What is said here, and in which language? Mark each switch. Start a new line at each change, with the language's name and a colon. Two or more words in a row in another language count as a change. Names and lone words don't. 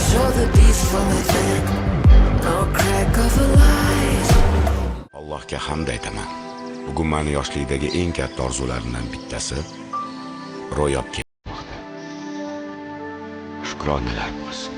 English: the beast from within. No crack of a lie.
Uzbek: Allohga hamd aytaman. Bugun meni yoshlikdagi eng katta orzularimdan bittasi ro'yobga chiqmoqda. Shukronalar bo'lsin.